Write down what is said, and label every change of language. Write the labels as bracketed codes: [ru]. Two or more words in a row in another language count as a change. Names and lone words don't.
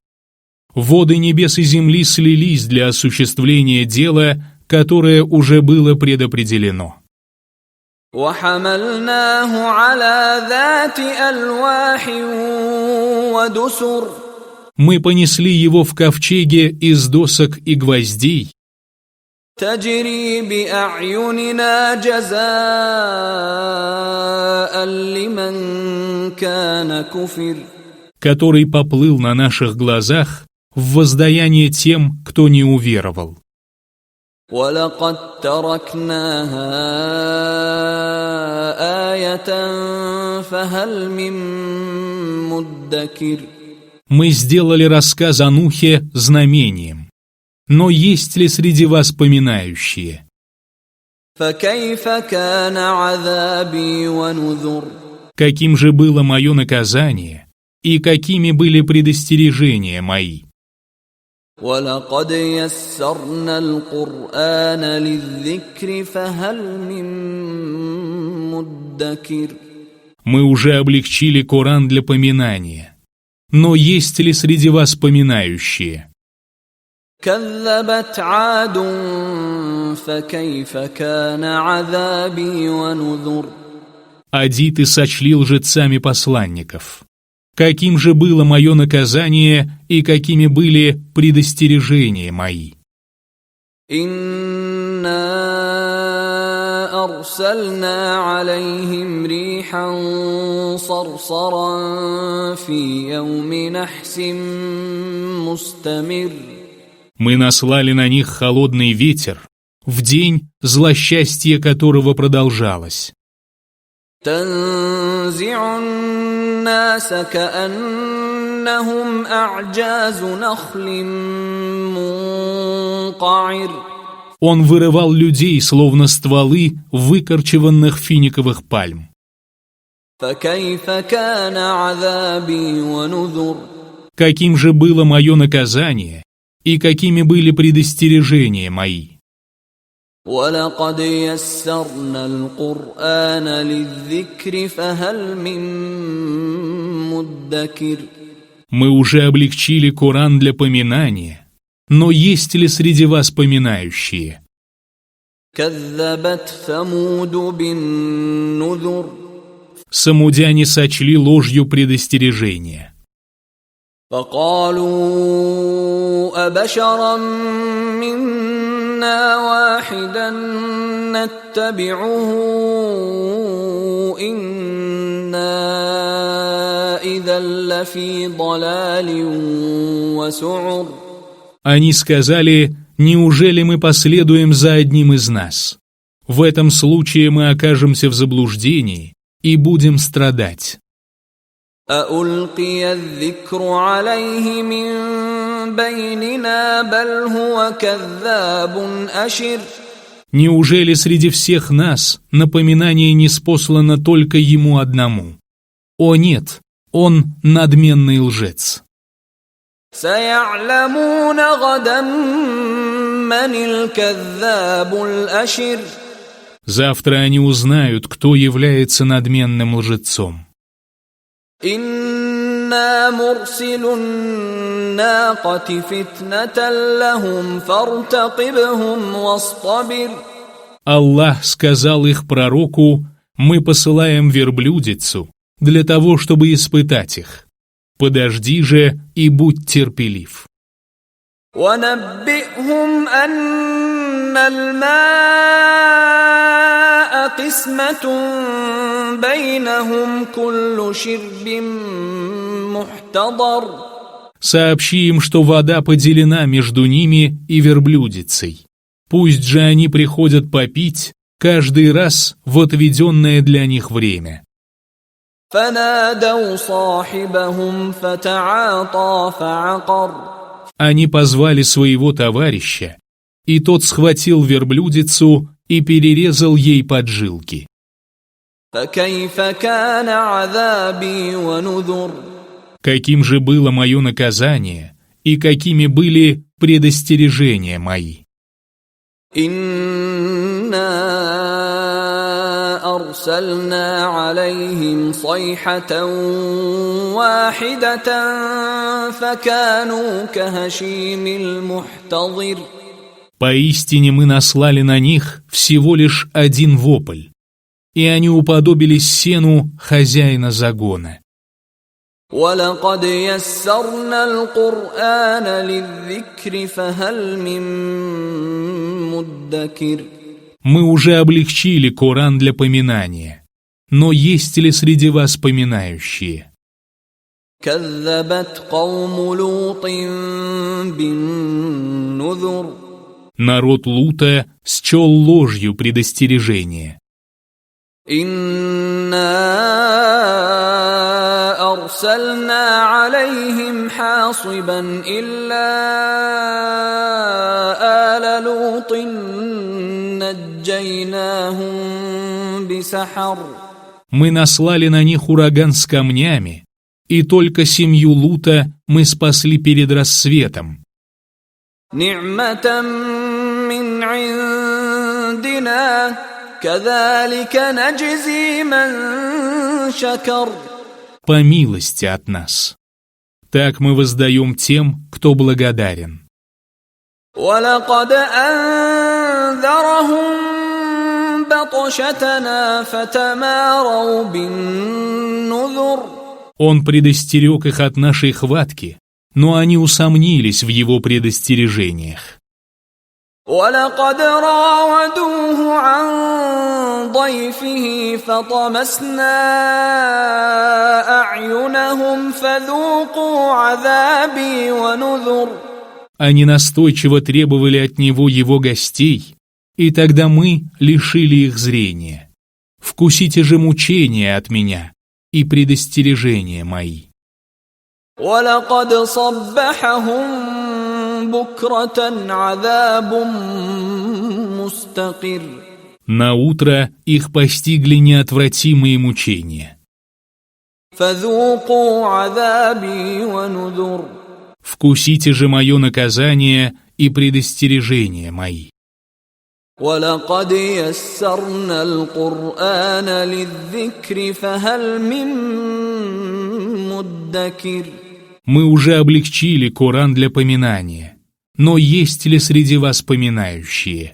[ru] Воды небес и земли слились для осуществления дела, которое уже было предопределено. [ar] وحملناه على ذات ألواح ودسر. [ru] Мы понесли его в ковчеге из досок и гвоздей, [ar] تجري بأعيننا جزاء لمن كان كفر. [ru] который поплыл на наших глазах в воздаяние тем, кто не уверовал. [ar] وَلَقَدْ تَرَكْنَاهَا آيَةً فَهَلْ مِن مُدَّكِرٍ. [ru] Мы сделали рассказ о Нухе знамением. Но есть ли среди вас поминающие? [ar] فَكَيْفَ كَانَ عَذَابِي وَنُذُرِ. [ru] Каким же было мое наказание, и какими были предостережения мои? [ar] وَلَقَدْ يَسَّرْنَا الْقُرْآنَ لِلذِّكْرِ فَهَلْ مِن مُدَّكِرٍ. [ru] Мы уже облегчили Коран для поминания. Но есть ли среди вас поминающие? [ar] كَذَّبَتْ عَادٌ فكيف كان عذابي ونذر. [ru] Адиты сочли лжецами посланников. Каким же было мое наказание и какими были предостережения мои? [ar] إنا أرسلنا عليهم ريحا صرصرا في يوم نحس مستمر. [ru] Мы наслали на них холодный ветер в день, злосчастье которого продолжалось. [ar] تنزع الناس كأنهم أعجاز نخل منقعر. [ru] Он вырывал людей, словно стволы выкорчеванных финиковых пальм. [ar] فكيف كان عذابي ونذر. [ru] Каким же было мое наказание и какими были предостережения мои? [ar] ولقد يسرنا القرآن للذكر فهل من مدكر. [ru] Мы уже облегчили Коран для поминания, но есть ли среди вас поминающие? [ar] كذبت ثمود بالنذر. [ru] Самудяне сочли ложью предостережения. [ar] فقالوا أبشرا منا واحدا نتبعه إنا إذا لفي ضلال وسعر. [ru] Они сказали: «Неужели мы последуем за одним из нас? В этом случае мы окажемся в заблуждении и будем страдать». [ar] أألقي الذكر عليه من بيننا بل هو كذاب أشر. [ru] Неужели среди всех нас напоминание ниспослано только ему одному? О нет, он надменный лжец. [ar] سيعلمون غدا من الكذاب الأشر. [ru] Завтра они узнают, кто является надменным лжецом. [ar] إنا مرسل الناقة فتنة لهم فارتقبهم واصطبر. [ru] Аллах сказал их пророку: «Мы посылаем верблюдицу для того, чтобы испытать их. Подожди же и будь терпелив». [ar] ونبئهم أن الماء قسمة بينهم كل شرب محتضر. [ru] Сообщи им, что вода поделена между ними и верблюдицей. Пусть же они приходят попить каждый раз в отведенное для них время. [ar] فنادوا صاحبهم فتعاطى فعقر. [ru] Они позвали своего товарища, и тот схватил верблюдицу и перерезал ей поджилки. [ar] فكيف كان عذابي ونذر. [ru] Каким же было мое наказание и какими были предостережения мои? [ar] إنا أرسلنا عليهم صيحة واحدة فكانوا كهشيم المحتضر. [ru] Поистине мы наслали на них всего лишь один вопль, и они уподобились сену хозяина загона. [ar] ولقد يسرنا القرآن للذكر فهل من مدكر. [ru] Мы уже облегчили Коран для поминания, но есть ли среди вас поминающие? [ar] كذبت قوم لوط بالنذر. [ru] Народ Лута счел ложью предостережение. [ar] إنا أرسلنا عليهم حاصبا إلا آل لوط نجيناهم بسحر. [ru] Мы наслали на них ураган с камнями, и только семью Лута мы спасли перед рассветом. [ar] نعمة من عندنا كذلك نجزي من شكر. [ru] По милости от нас. Так мы воздаем тем, кто благодарен. [ar] ولقد فأنذرهم بطشتنا فتماروا بالنذر. [ru] Он предостерег их от нашей хватки, но они усомнились в его предостережениях. [ar] ولقد راودوه عن ضيفه فطمسنا أعينهم فذوقوا عذابي ونذر. [ru] Они настойчиво требовали от него его гостей, и тогда мы лишили их зрения. Вкусите же мучения от меня и предостережения мои. [ar] ولقد صبحهم بكرة عذاب مستقر. [ru] На утро их постигли неотвратимые мучения. [ar] فذوقوا عذابي ونذر. [ru] Вкусите же мое наказание и предостережения мои. [ar] ولقد يسرنا القرآن للذكر فهل من مدكر. [ru] Мы уже облегчили Коран для поминания, но есть ли среди вас поминающие?